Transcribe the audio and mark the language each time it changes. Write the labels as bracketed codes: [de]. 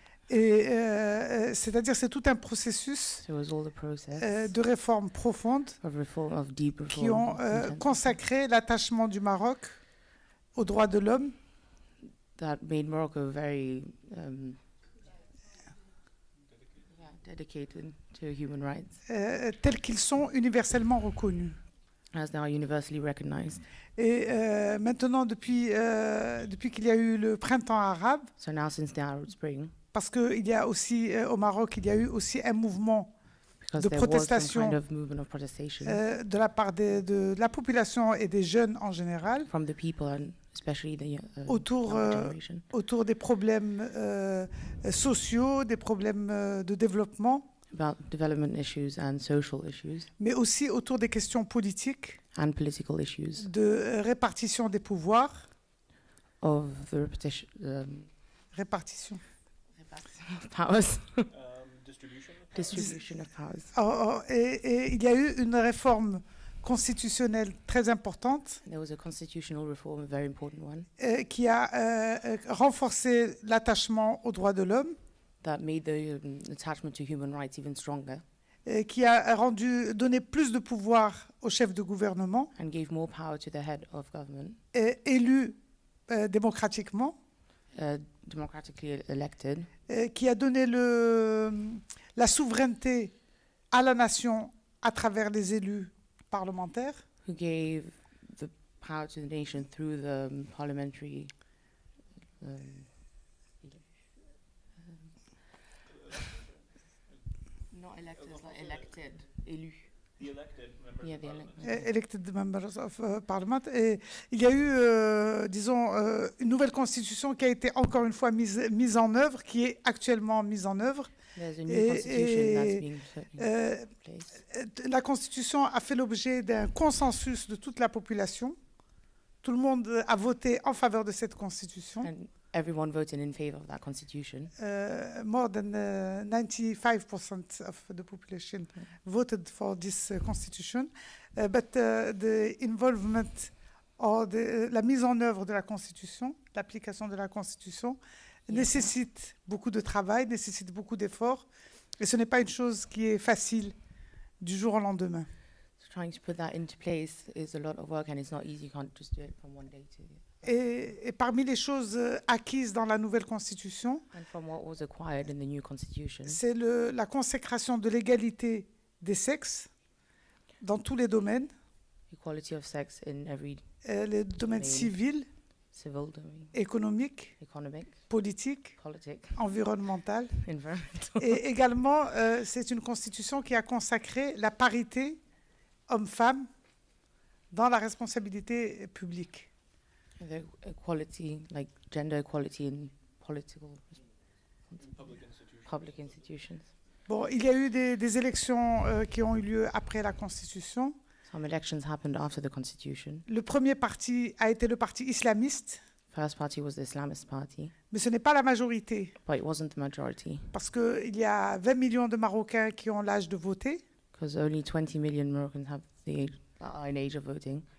[fr] Et c'est-à-dire c'est tout un processus de réforme profonde qui ont consacré l'attachement du Maroc aux droits de l'homme. [en] That made Morocco very dedicated to human rights. [fr] Tels qu'ils sont universellement reconnus. [en] As they are universally recognized. [fr] Et maintenant, depuis qu'il y a eu le printemps arabe, [en] so now since the Arab Spring, [fr] parce qu'il y a aussi, au Maroc, il y a eu aussi un mouvement de protestation de la part de la population et des jeunes en général, [en] from the people and especially the [fr] autour des problèmes sociaux, des problèmes de développement, [en] about development issues and social issues, [fr] mais aussi autour des questions politiques, [en] and political issues, [fr] de répartition des pouvoirs, [en] of the répartition of powers, distribution of powers. [fr] Et il y a eu une réforme constitutionnelle très importante. [en] There was a constitutional reform, a very important one, [fr] qui a renforcé l'attachement aux droits de l'homme. [en] That made the attachment to human rights even stronger. [fr] Qui a donné plus de pouvoir au chef de gouvernement. [en] And gave more power to the head of government. [fr] Élu démocratiquement. [en] Democratically elected. [fr] Qui a donné la souveraineté à la nation à travers les élus parlementaires. [en] Who gave the power to the nation through the parliamentary. Not elected, but elected, élu. The elected members. Yeah, the elected members of parliament. [fr] Et il y a eu, une nouvelle constitution qui a été encore une fois mise en œuvre, qui est actuellement mise en œuvre. [en] There's a new constitution that's being put in place. [fr] La constitution a fait l'objet d'un consensus de toute la population. Tout le monde a voté en faveur de cette constitution. [en] everyone voted in favor of that constitution. More than 95% of the population voted for this constitution, but the involvement or [fr] la mise en œuvre de la constitution, l'application de la constitution, nécessite beaucoup de travail, nécessite beaucoup d'efforts, et ce n'est pas une chose qui est facile du jour au lendemain. [en] So trying to put that into place is a lot of work, and it's not easy. You can't just do it from one day to the other. [fr] Et parmi les choses acquises dans la nouvelle constitution, [en] And from what was acquired in the new constitution, [fr] c'est la consécration de l'égalité des sexes dans tous les domaines, [en] equality of sex in every [fr] les domaines civils, [en] civil domain, [fr] économiques, [en] economic, [fr] politiques, [en] politics, [fr] environnementales. [en] environmental. [fr] Et également, c'est une constitution qui a consacré la parité homme-femme dans la responsabilité publique. [en] The equality, like gender equality in public institutions. [fr] Bon, il y a eu des élections qui ont eu lieu après la Constitution. [en] Some elections happened after the constitution. [fr] Le premier parti a été le parti islamiste, [en] First party was the Islamist party, [fr] mais ce n'est pas la majorité, [en] but it wasn't the majority, [fr] parce qu'il y a 20 millions de Marocains qui ont l'âge de voter. [en] because only 20 million Moroccans have are in age of voting.